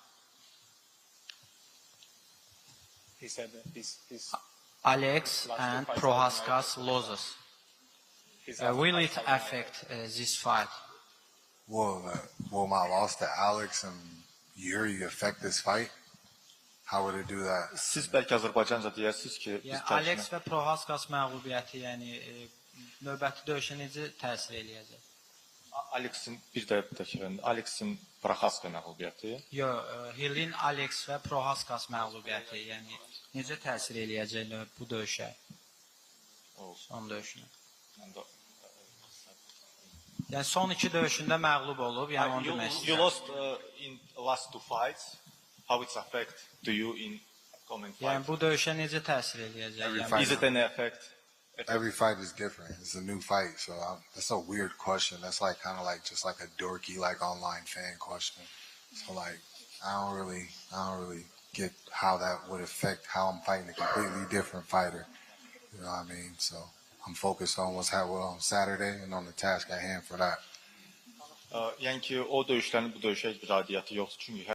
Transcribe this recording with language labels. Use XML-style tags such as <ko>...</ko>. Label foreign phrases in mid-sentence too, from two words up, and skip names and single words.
<en>He said that his Alex and Prohaska losers will it affect this fight? Will my loss to Alex and Yuri affect this fight? How would it do that?</en> <az>Siz bəlkə Azərbaycanca deyəsiniz ki, biz Yəni Alex və Prohaskas məğlubiyyəti, yəni növbəti döyüşə necə təsir eləyəcək? Alexin bir də təkrar, Alexin Prohaska məğlubiyyəti. Yox, Hillin Alex və Prohaskas məğlubiyyəti, yəni necə təsir eləyəcək bu döyüşə? Son döyüşünə. Yəni son iki döyüşündə məğlub olub, yəni onu demək istəyirəm.</az> <en>You lost in last two fights. How it affect to you in coming fight?</en> <az>Yəni bu döyüşə necə təsir eləyəcək?</az> <en>Is it any effect? Every fight is different. It's a new fight, so that's a weird question. That's like kind of like just like a dorky like online fan question. So like I don't really get how that would affect how I'm fighting a completely different fighter. You know what I mean? So I'm focused on what's happening on Saturday and on the task at hand for that.</en> <az>Yəni ki, o döyüşlərin bu döyüşə heç bir aidiyyəti yoxdur. Çünki</az>